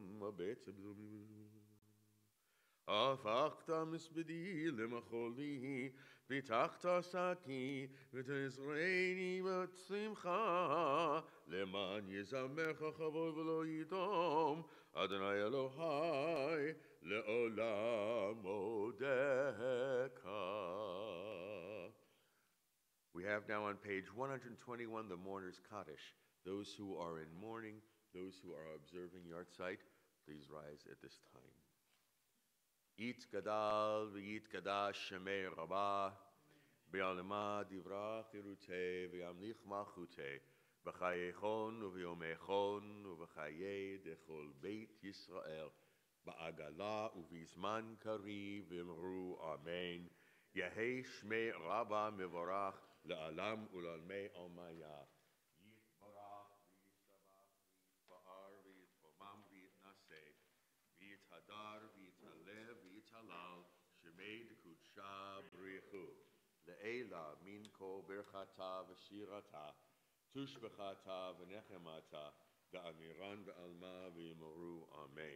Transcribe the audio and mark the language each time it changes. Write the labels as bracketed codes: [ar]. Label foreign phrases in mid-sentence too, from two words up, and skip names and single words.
[he] Ma בעצם זו הפכת מסבדי למחולי, פיתחת שקי ותעזרני בשמחה, למען יזמרך כבוד ולא ידום, אדוני אלוהי לעולם אודך. [en] We have now on page 121 the mourner's Kaddish. Those who are in mourning, those who are observing Yartzeit, please rise at this time. [arc] יתגדל ויתקדש שמה רבא, בעלמא די ברא כרעותה וימליך מלכותה, בחייכון וביומיכון ובחיי דכל בית ישראל, בעגלא ובזמן קריב ואמרו אמן. יהא שמה רבא מברך לעלם ולעלמי עלמיא. יתברך וישתבח ויתפאר ויתרומם ויתנשא, ויתהדר ויתעלה ויתהלל, שמה דקודשא בריך הוא, לעלא מן כל ברכתא ושירתא, תשבחתא ונחמתא, דאמירן בעלמא ואמרו אמן.